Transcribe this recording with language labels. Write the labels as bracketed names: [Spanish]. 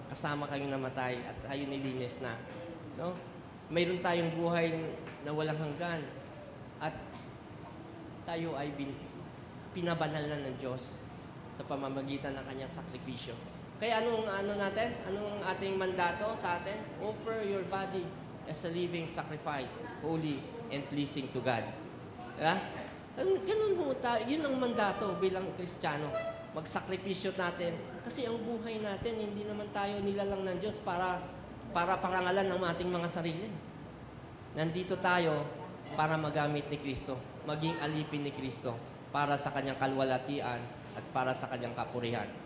[Filipino] Kasama kayong namatay at tayo nilinis na. No? Mayroon tayong buhay na walang hanggan. At tayo ay pinabanal na ng Diyos sa pamamagitan ng kanyang sakripisyo. Kaya anong ating mandato sa atin? [English] Offer your body as a living sacrifice, holy and pleasing to God. [Filipino] Diba? Ganun ho tayo. Yun ang mandato bilang Kristiyano. Magsakripisyo natin. Kasi ang buhay natin, hindi naman tayo nilalang ng Diyos para parangalan ng ating mga sarili. Nandito tayo para magamit ni Kristo, maging alipin ni Kristo, para sa kanyang kalwalatian at para sa kanyang kapurihan.